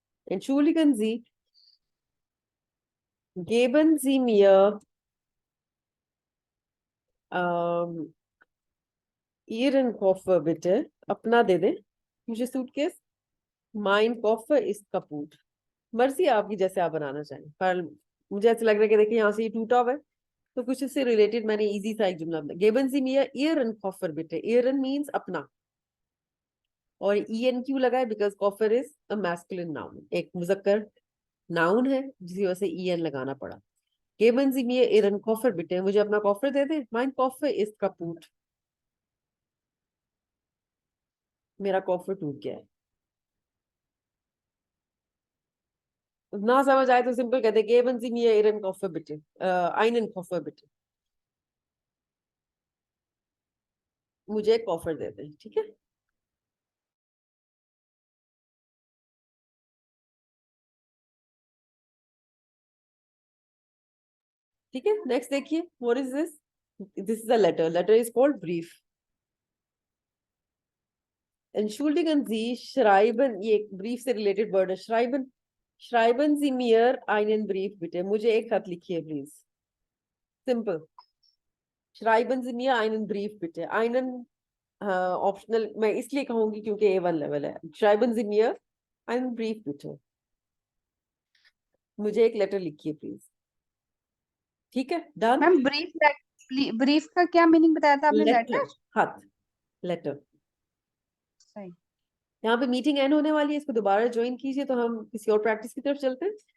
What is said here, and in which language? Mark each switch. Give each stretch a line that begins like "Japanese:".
German: Entschuldigen Sie, geben Sie mir Ihren Koffer bitte।
Hindi: अपना दे दें मुझे suitcase.
German: mein Koffer ist kaputt।
Hindi: मर्जी आपकी, जैसे आप बनाना चाहें, पर मुझे ऐसा लग रहा है कि देखिए यहाँ से ये टूटा हुआ है, तो कुछ इससे रिलेटेड मैंने इजी सा एक जुमला बनाया।
German: geben Sie mir Ihren Koffer bitte।
Hindi: Ihren means अपना, और en क्यों लगा है?
English: because कॉफर is a masculine noun,
Hindi: एक मुजक्कर नाउन है, जिसकी वजह से en लगाना पड़ा।
German: Geben Sie mir Ihren Koffer bitte।
Hindi: मुझे अपना कॉफर दे दे।
German: mein Koffer ist kaputt।
Hindi: मेरा कॉफर टूट गया है। ना समझ आए तो सिंपल कहते
German: geben Sie mir Ihren Koffer bitte, einen Koffer bitte।
Hindi: मुझे एक कॉफर दे दे। ठीक है, ठीक है, नेक्स्ट देखिए।
English: What is this? This is a letter. Letter is called ब्रीफ।
German: Entschuldigen Sie, schreiben,
Hindi: ये ब्रीफ से रिलेटेड वर्ड है।
German: schreiben schreiben Sie mir einen Brief bitte।
Hindi: मुझे एक खत लिखिए please. Simple.
German: schreiben Sie mir einen Brief bitte।
Hindi: einen optional मैं इसलिए कहूंगी क्योंकि A1 लेवल है।
German: schreiben Sie mir einen Brief bitte।
Hindi: मुझे एक लेटर लिखिए प्लीज। ठीक है, डन। मैम ब्रीफ का क्या मीनिंग बताया था आपने? Letter, letter. खत, लेटर। सही। यहाँ पे मीटिंग एंड होने वाली है, इसको दोबारा ज्वाइन कीजिए तो हम किसी और प्रैक्टिस की तरफ चलते हैं।